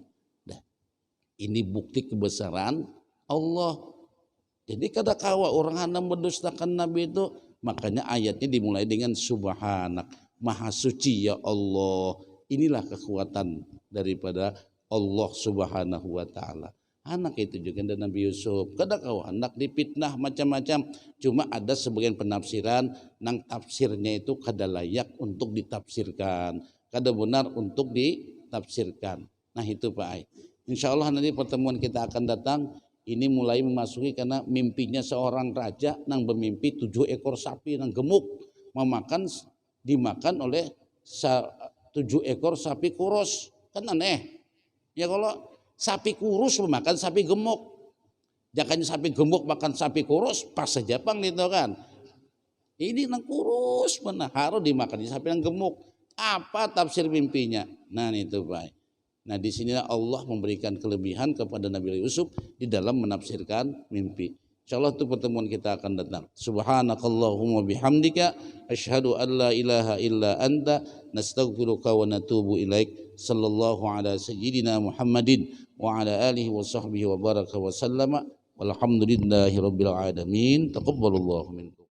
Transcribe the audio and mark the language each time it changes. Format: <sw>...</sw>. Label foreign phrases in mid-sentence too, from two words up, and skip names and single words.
<id>Nah, ini bukti kebesaran Allah.</id> <bjn>Jadi kada kawa orang hendak mendustakan Nabi itu, makanya ayatnya dimulai dengan subhanak, maha suci ya Allah.</bjn> <id>Inilah kekuatan daripada Allah Subhanahu wa taala. Anak itu juga dan Nabi Yusuf.</id> <bjn>Kada kau anak dipitnah macam-macam. Cuma ada sebagian penafsiran nang tafsirnya itu kada layak untuk ditafsirkan, kada benar untuk ditafsirkan.</bjn> <id>Nah itu Pak Ai. Insya Allah nanti pertemuan kita akan datang. Ini mulai memasuki karena mimpinya seorang raja nang bermimpi 7 ekor sapi nang gemuk dimakan oleh 7 ekor sapi kurus. Kan aneh. Ya kalau sapi kurus memakan sapi gemuk.</id> <bjn>Jangan sapi gemuk makan sapi kurus pas saja pang itu kan. Ini nang kurus mana harus dimakan sapi yang gemuk.</bjn> <id>Apa tafsir mimpinya? Nah itu Pak. Nah di sinilah Allah memberikan kelebihan kepada Nabi Yusuf di dalam menafsirkan mimpi. Insyaallah itu pertemuan kita akan datang.</id> <ar>سبحانك اللهم وبحمدك أشهد أن لا إله إلا أنت نستغفرك ونتوب إليك. صلى الله على سيدنا محمد وعلى آله وصحبه وبارك وسلم والحمد لله رب العالمين. تقبل الله منكم.</ar>